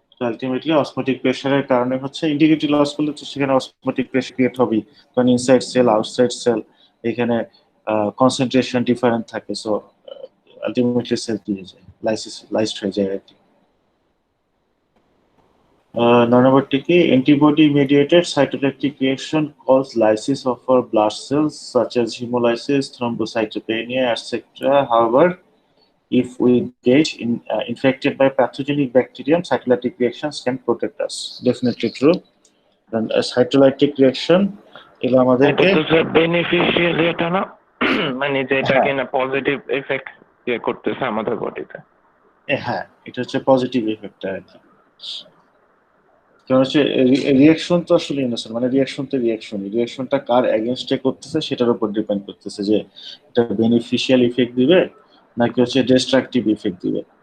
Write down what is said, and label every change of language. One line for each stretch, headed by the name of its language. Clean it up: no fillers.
Bangla: Ultimately osmotic প্রেশারের কারণে হচ্ছে ইন্টিগ্রিটি লস করলে তো সেখানে অসমোটিক প্রেশার ক্রিয়েট হবেই, কারণ ইনসাইড সেল আউটসাইড সেল এখানে কনসেন্ট্রেশন ডিফারেন্ট থাকে। সো আলটিমেটলি সেল দিয়ে যায়, লাইসড হয়ে যায় আর কি।
English: 9 টি antibody mediated cytotoxic reaction cause lysis of our blood cells such as hemolysis, thrombocytopenia, etc. However, if we get infected by pathogenic bacterium, cytolytic reactions can protect us. Definitely true. And a cytolytic reaction
Bangla: এগুলো এটা আমাদেরকে তো sir beneficial, এটা না মানে যেটা হ্যাঁ কিনা পজিটিভ এফেক্ট করতেছে আমাদের বডিতে। হ্যাঁ, এটা হচ্ছে পজিটিভ ইফেক্ট আর কি। কারণ হচ্ছে রিয়াকশন তো আসলে ইনোসেন্ট, মানে রিয়াকশন তো রিয়াকশনটা কার এগেনস্টে করতেছে সেটার উপর ডিপেন্ড করতেছে যে এটা বেনিফিশিয়াল ইফেক্ট দিবে নাকি হচ্ছে ডিস্ট্রাকটিভ ইফেক্ট দিবে।